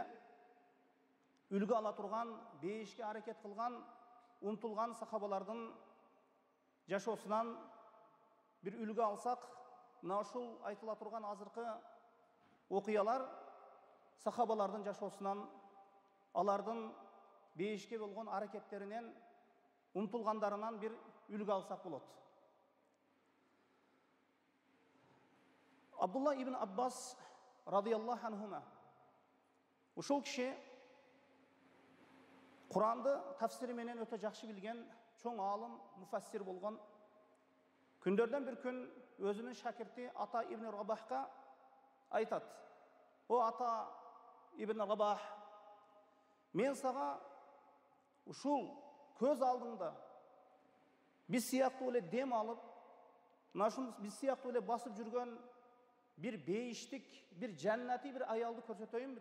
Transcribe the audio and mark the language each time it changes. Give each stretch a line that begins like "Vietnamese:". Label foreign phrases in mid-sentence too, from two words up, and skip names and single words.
Kyrgyz: үлгү ала турган, бейишке аракет кылган, умтулган сахабалардын жашоосунан бир үлгү алсак, мына ушул айтыла турган азыркы окуялар сахабалардын жашоосунан, алардын бейишке болгон аракеттеринен, умтулгандарынан бир үлгү алсак болот. Абдулла ибн Аббас
Arabic: رضي الله عنهما,
Kyrgyz: ушул киши Куранды тафсири менен өтө жакшы билген чоң аалым, муфассир болгон. Күндөрдөн бир күн өзүнүн шакирти Ата ибн Рабахка айтат: "О Ата ибн Рабах, мен сага ушул көз алдыңда биз сыяктуу эле дем алып, биз сыяктуу эле басып жүргөн бир бейиштик, бир жаннати бир аялды көрсөтөйүнбү?"